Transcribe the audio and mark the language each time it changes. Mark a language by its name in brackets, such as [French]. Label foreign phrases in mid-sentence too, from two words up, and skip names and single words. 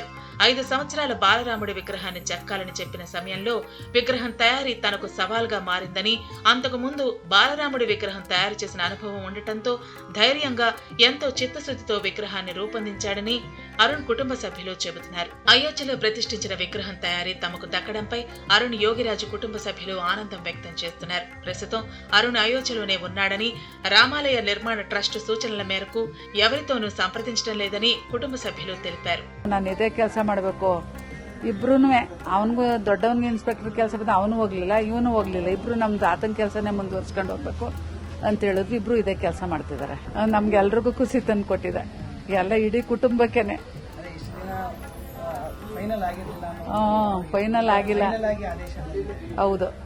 [Telugu] 5 సంవత్సరాల బాలరాముడి విగ్రహాన్ని చెక్కాలని చెప్పిన సమయంలో విగ్రహం తయారీ తనకు సవాల్గా మారిందని, అంతకు ముందు బాలరాముడి విగ్రహం తయారు చేసిన అనుభవం ఉండటంతో ధైర్యంగా ఎంతో చిత్తశుద్ధితో విగ్రహాన్ని రూపొందించాడని అరుణ్ కుటుంబ సభ్యులు చెబుతున్నారు. అయోధ్యలో ప్రతిష్ఠించిన విగ్రహం తయారీ తమకు దక్కడంపై అరుణ్ యోగిరాజు కుటుంబ సభ్యులు ఆనందం వ్యక్తం చేస్తున్నారు. ప్రస్తుతం అరుణ్ అయోధ్యలోనే ఉన్నాడని, రామాలయ నిర్మాణ ట్రస్ట్ సూచనల మేరకు ఎవరితోనూ సంప్రదించడం లేదని కుటుంబ సభ్యులు తెలిపారు. [Kannada] ನಾನು ಇದೇ ಕೆಲಸ ಮಾಡಬೇಕು, ಇಬ್ರು ಅವನಿಗೂ ದೊಡ್ಡವನಿಗೆ ಇನ್ಸ್ಪೆಕ್ಟರ್ ಕೆಲಸ ಬಂದ ಅವನು ಹೋಗ್ಲಿಲ್ಲ, ಇವನು ಹೋಗ್ಲಿಲ್ಲ, ಇಬ್ರು ನಮ್ದು ಆತನ ಕೆಲಸನೇ ಮುಂದುವರ್ಸ್ಕೊಂಡು ಹೋಗ್ಬೇಕು ಅಂತ ಹೇಳಿದ್ರು. ಇಬ್ರು ಇದೇ ಕೆಲಸ ಮಾಡ್ತಿದ್ದಾರೆ. ನಮ್ಗೆಲ್ರಿಗೂ ಖುಷಿ ತಂದು ಕೊಟ್ಟಿದೆ, ಎಲ್ಲ ಇಡೀ ಕುಟುಂಬಕ್ಕೇನೆ. ಫೈನಲ್ ಆಗಿಲ್ಲ, ಹೌದು.